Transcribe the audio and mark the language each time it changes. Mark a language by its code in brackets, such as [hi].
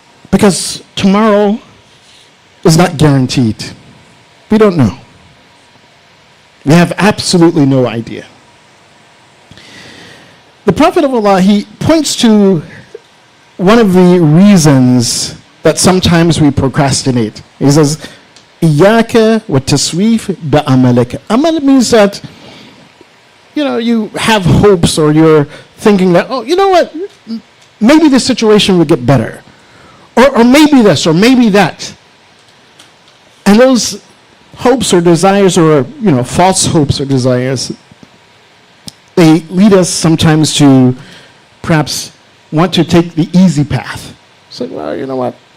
[en] Because tomorrow is not guaranteed. We don't know. We have absolutely no idea. The Prophet of Allah, he points to one of the reasons that sometimes we procrastinate. He says, [ar] إِيَّاكَ وَالتَّسْوِيفِ بِأَمَلِكَ. [en] Amal means that, you have hopes, or you're thinking that, maybe the situation will get better. Or maybe this, or maybe that. And those hopes or desires, or, false hopes or desires, they lead us sometimes to perhaps want to take the easy path. It's like, well, you know what?